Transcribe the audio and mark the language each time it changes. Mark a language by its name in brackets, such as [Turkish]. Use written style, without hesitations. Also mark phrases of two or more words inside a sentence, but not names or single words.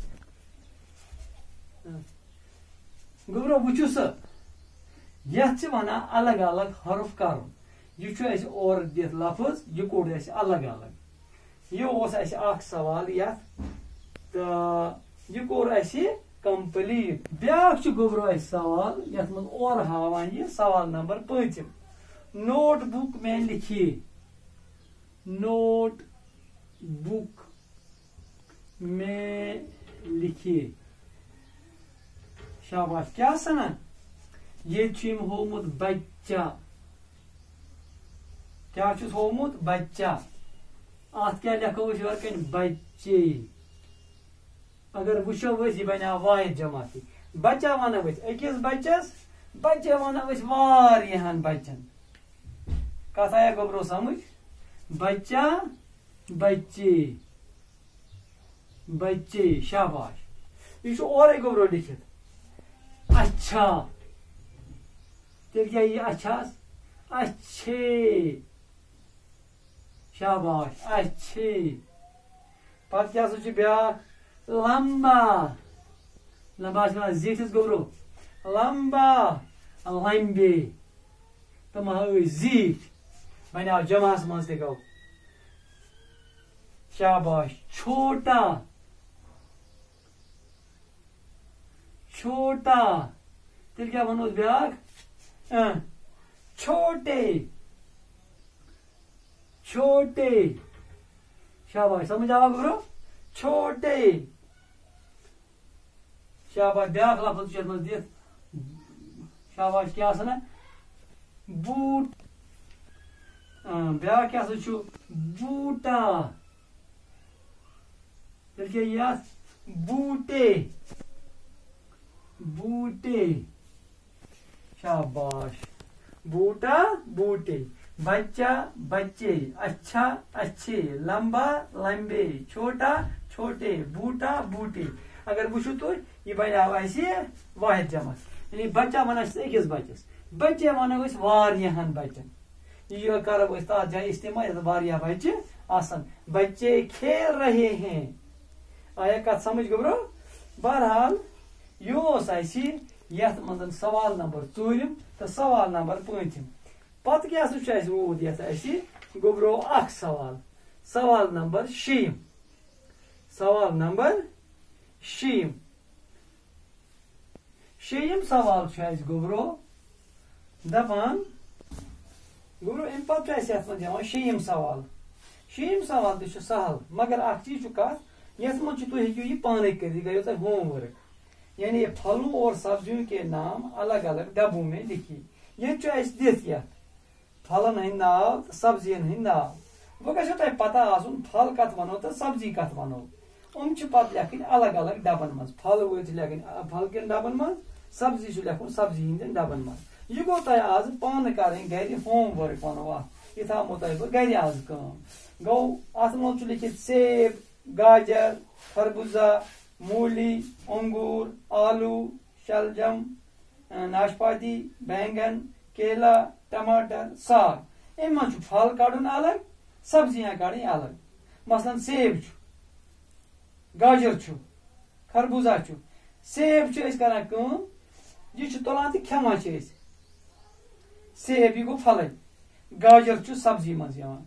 [Kashmiri] گوبرو وچو سا یت ونان الگ الگ حرف کرن. یہ اور دت لفظ یہ کوڑ الگ الگ. یہ اوس اَسہِ اکھ سوال یتھ تہٕ یہ کوٚر اَسہِ کمپلیٹ. بیاکھ چھُ گوٚبرو اَسہِ سوال یتھ منٛز اورٕ ہاوان یہِ سوال نمبر 5. [Urdu] نوٹ بک میں لکھیے. نوٹ بک میں لکھیے. [Kashmiri] شاباش. کیا سنان یہ چھُ أمۍ ہوومُت بچہ. کیا چھُس ہوومُت بچہ. اتھ کیا لیکھو أسۍ یورٕ کَنۍ بچے. اگر وٕچھو أسۍ یہِ بنیٛاو واحد جماعتی. بچہ ونو أسۍ أکِس بچس, بچہ ونو أسۍ واریاہن بچن. کتھ آیا گوٚبرو سمجھ. [Urdu] بچہ بچے بچے. [Kashmiri] شاباش. یہ چھُ اورے گوٚبرو لیکھِتھ. اچھا. تیٚلہِ کیٛاہ یی اچھاس. [Urdu] اچھے. شاباش. اچھے. [Kashmiri] پتہٕ کیٛاہ سا چھُ بیٛاکھ. لمبا. لمبا چھِ ونان زیٖٹھِس گوٚبرو. [Urdu] لمبا لمبے. [Kashmiri] تِم ہٲوۍ زیٖٹھۍ. بنیٛاو جمعس منٛز تہِ گوٚو. شاباش. [Urdu] چھوٹا. چھوٹا. [Kashmiri] تیٚلہِ کیٛاہ ونو أسۍ بیٛاکھ. [Urdu] چھوٹے. چھوٹے. [Kashmiri] شاباش. سمجھ آوا گوٚبرو. چھوٹے. شاباش. بیٛاکھ لفظ چھُ یتھ منٛز دِتھ. شاباش. کیٛاہ آسان بوٗٹ. بیٛاکھ کیٛاہ سا چھُ بوٗٹا. تیٚلہِ کیٛاہ یی اتھ. بوٗٹے. [Urdu] بوٗٹے. شاباش. بوٹا بوٹے. بچہ بچے. اچھا اچھے. لمبا لمبے. چھوٹا چھوٹے. بوٹا بوٹے. [Kashmiri] اگر وٕچھو تُہۍ یہِ بنیٛاو اَسہِ واحد جمع. یعنی بچہ ونان چھِ أکِس بچس. بچے ونو أسۍ واریاہن بچن. یہ کرو أسۍ تتھ جایہِ استعمال یتھ واریاہ بچہ آسن. [Urdu] بچے کھیل رہے ہیں. [Kashmiri] آیا کتھ سمجھ گوٚبرو. بہرحال یہ اوس اَسہِ یتھ منٛز سوال نمبر 4 تہٕ سوال نمبر 5. پتہٕ کیٛاہ سا چھُ اَسہِ روٗد یتھ اَسہِ گوٚبرو اکھ سوال. سوال نمبر 6. سوال نمبر 6. 6 سوال چھُ اَسہِ گوٚبرو دپان. گوٚبرو امہِ پتہٕ چھُ اَسہِ یتھ منٛز یِوان 6 سوال. 6 سوال تہِ چھُ سہل مگر اکھ چیٖز چھُ کتھ یتھ منٛز چھُ تُہۍ ہیٚکِو یہِ پانے کٔرِتھ. یہِ گٔیو تۄہہِ [English] home work. [Urdu] یعنی پھلوں اور سبزیوں کے نام الگ الگ ڈبوں میں لکھی. [Kashmiri] یہ چھُ اَسہِ دِتھ یتھ پھلن ہٕنٛدۍ ناو تہٕ سبزین ہٕنٛدۍ ناو. وۄنۍ گژھیو تۄہہِ پتہ آسُن پھل کتھ ونو تہٕ سبزی کتھ ونو. چھِ پتہٕ لیکھٕنۍ الگ الگ ڈبن منٛز. پھل وٲلۍ چھِ لیکھٕنۍ پھل کٮ۪ن ڈبن منٛز. سبزی چھُ لیکھُن سبزی ہٕنٛدٮ۪ن ڈبن منٛز. یہ گوٚو تۄہہِ آز پانہٕ کرٕنۍ گرِ [English] home work [Kashmiri] ونو اتھ. یہ تھاومو تۄہہِ بہٕ گرِ آز کٲم. گوٚو اتھ منٛز چھُ لیکھِتھ سیب گاجر خربوزہ مولی انگور آلو شلجم ناشپاتی بینگن کیلا ٹماٹر ساگ. امہِ منٛز چھُ پھل کڑُن الگ سبزیاں کڑٕنۍ الگ. مثلاً سیب چھُ گاجر چھُ خربوزہ چھُ. سیب چھِ أسۍ کران کٲم یہِ چھُ تُلان تہٕ کھٮ۪وان چھِ أسۍ. سیب یہِ گوٚو پھلے. گاجر چھُ سبزی منٛز یِوان.